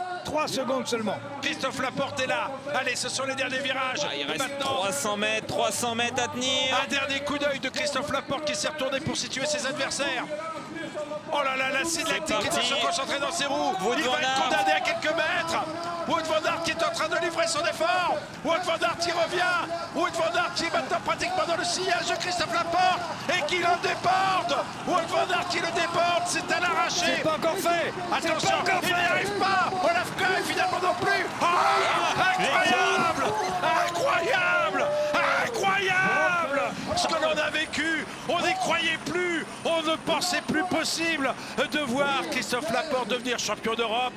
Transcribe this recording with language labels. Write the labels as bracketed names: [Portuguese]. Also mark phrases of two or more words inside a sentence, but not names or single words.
[French] 3 secondes seulement. Christophe Laporte est là. Allez, ce sont les derniers virages. Il reste maintenant, 300 mètres à tenir. un dernier coup d'œil de Christophe Laporte qui s'est retourné pour situer ses adversaires. Oh là là, l'acide lactique qui doit se concentrer dans ses roues. Il va être condamné à quelques mètres. Wout van Aert qui est en train de livrer son effort. Wout van Aert qui revient. Wout van Aert qui est maintenant pratiquement dans le sillage de Christophe Laporte et qui le déborde. Wout van Aert qui le déborde, c'est à l'arraché. C'est pas encore fait. Attention, il n'y arrive pas. Olaf Koy finalement non plus. Oh, incroyable, incroyable, incroyable. Ce que l'on a vécu, on n'y croyait plus. On ne pensait plus possible de voir Christophe Laporte devenir champion d'Europe.